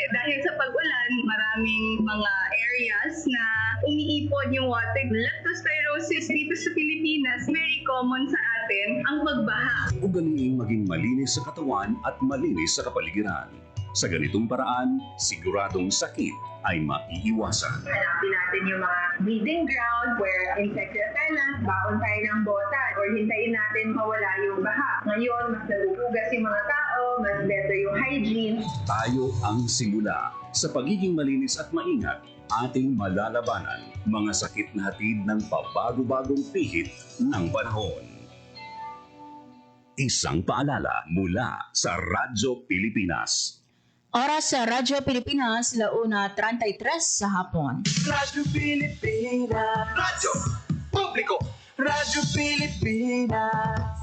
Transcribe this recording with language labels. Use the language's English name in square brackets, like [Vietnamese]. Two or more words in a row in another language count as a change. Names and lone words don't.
[Filipino] Dahil sa pag-ulan, maraming mga areas na umiipon yung water. Leptospirosis dito sa Pilipinas, [English] very common [Filipino] sa atin ang pagbaha. Ugaliing maging malinis sa katawan at malinis sa kapaligiran. Sa ganitong paraan, siguradong sakit ay maiiwasan. Hanapin natin yung mga [English] breeding ground where insect repellent, [Filipino] baon tayo ng botan, or hintayin natin mawala yung baha. Ngayon, mas naguhugas yung mga tao, mas better yung hygiene. Tayo ang simula. Sa pagiging malinis at maingat, ating malalabanan mga sakit na hatid ng pabago-bagong pihit ng panahon. Isang paalala mula sa Radyo Pilipinas. Oras sa Radyo Pilipinas, launa 33 sa hapon. Radyo Pilipinas. Radyo Publiko. Radyo Pilipinas.